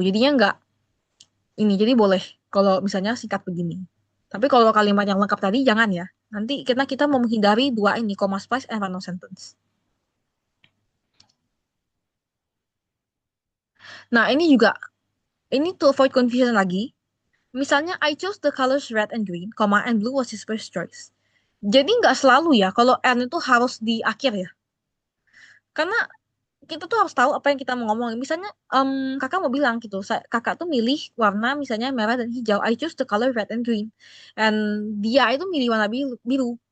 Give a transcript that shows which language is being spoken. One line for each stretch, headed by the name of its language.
Indonesian: Jadinya nggak ini. Jadi boleh kalau misalnya singkat begini. Tapi kalau kalimat yang lengkap tadi jangan ya. Nanti kita mau menghindari dua ini, comma splice and run-on sentence. Nah, ini juga, ini
English: to avoid confusion
Indonesian: lagi. Misalnya,
English: I chose the colors red and green, comma, and blue was his first choice.
Indonesian: Jadi nggak selalu ya, kalau and itu harus di akhir ya. Karena kita tuh harus tahu apa yang kita mau ngomongin. Misalnya, kakak mau bilang gitu, kakak tuh milih warna misalnya merah dan hijau.
English: I choose the color red and green. And
Indonesian: dia itu milih warna biru.